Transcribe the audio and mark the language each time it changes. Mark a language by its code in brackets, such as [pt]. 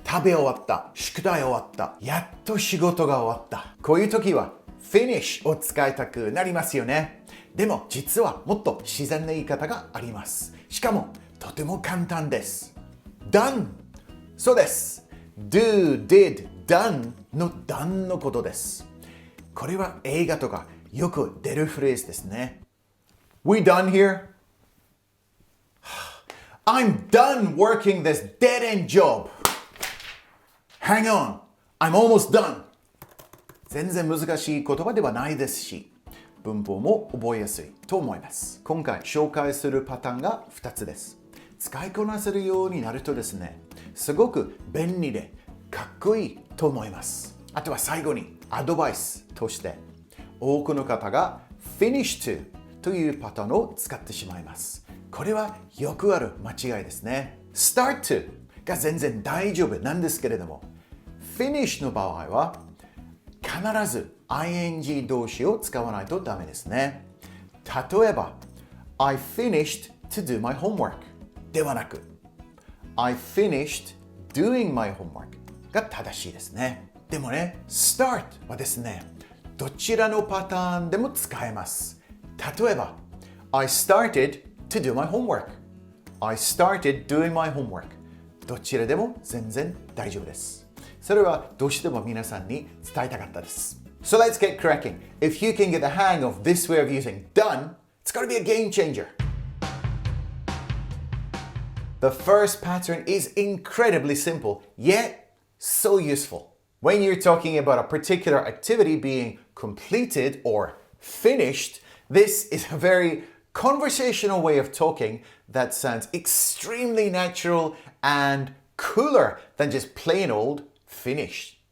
[ja] 食べ終わった、宿題終わった、やっと仕事が終わった。こういう時は finish を使いたくなりますよね。でも実はもっと自然な言い方があります。しかもとても簡単です。 done。 そうです。 do, did, done の done のことです。これは映画とかよく出るフレーズですね。 [en] We done here? I'm done working this dead-end job. Hang on, I'm almost done. [ja] 全然難しい言葉ではないですし、文法も覚えやすいと思います。今回紹介するパターンが2つです。使いこなせるようになるとですね、すごく便利でかっこいいと思います。あとは最後にアドバイスとして、多くの方が finish to というパターンを使ってしまいます。これはよくある間違いですね。start to が全然大丈夫なんですけれども、finish の場合は必ず ing 動詞を使わないとダメですね。例えば I finished to do my homework ではなく I finished doing my homework が正しいですね。でもね、start はですね、どちらのパターンでも使えます。例えば I started to do my homework I started doing my homework どちらでも全然大丈夫です。それはどうしても皆さんに伝えたかったです。 [en] So let's get cracking. If you can get the hang of this way of using done, it's going to be a game changer. The first pattern is incredibly simple, yet so useful. When you're talking about a particular activity being completed or finished, this is a very conversational way of talking that sounds extremely natural and cooler than just plain old finish.